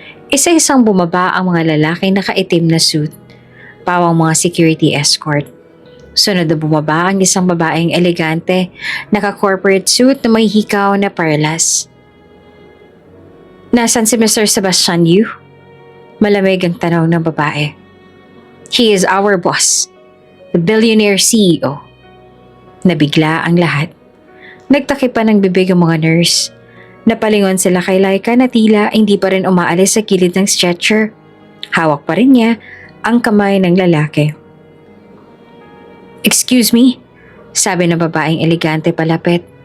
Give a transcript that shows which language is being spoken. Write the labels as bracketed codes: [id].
[tl] Isa-isang bumaba ang mga lalaking nakaitim na suit. Pawang mga security escort. Sunod na bumaba ang isang babaeng elegante, naka-corporate suit na may hikaw na perlas. Nasaan si Mr. Sebastian Yu? Malamig ang tanong ng babae. [en] He is our boss, the billionaire CEO. Nabigla ang lahat. [tl] Nagtakip pa ng bibig ang mga nurse. Napalingon sila kay Laika na tila hindi pa rin umaalis sa gilid ng stretcher. Hawak pa rin niya ang kamay ng lalaki. [en] "Excuse me?" [tl] sabi ng babaeng elegante palapit.